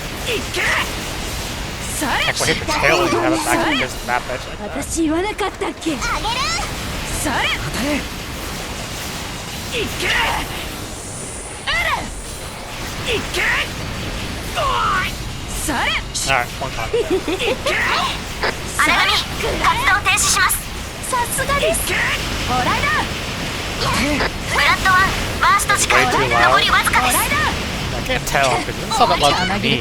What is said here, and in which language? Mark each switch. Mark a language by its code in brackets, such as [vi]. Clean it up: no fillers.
[en] Heck, we'll hit the tail and you have it back against the map edge like that. [ja] 私言わなかったっけ。あげる。それいけ。いけ。それ [en] Alright, one time. [ja] 荒神活動停止します。さすがです。もらいだ。ブラッドワンバースト時間 [en] Way too [ja] 残りわずかです。 [en] I can't tell because it's not that loud to me.